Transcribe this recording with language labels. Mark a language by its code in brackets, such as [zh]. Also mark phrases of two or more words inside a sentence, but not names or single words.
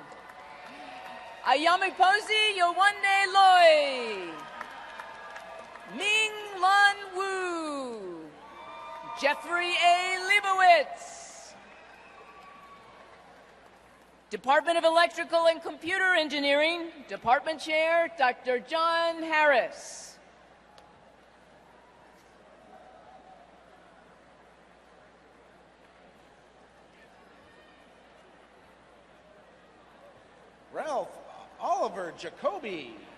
[en] Ayami Posi Yowande Loy. Ming Lun Wu. Jeffrey A. Leibowitz. Department of Electrical and Computer Engineering, Department Chair, Dr. John Harris. Ralph Oliver Jacoby.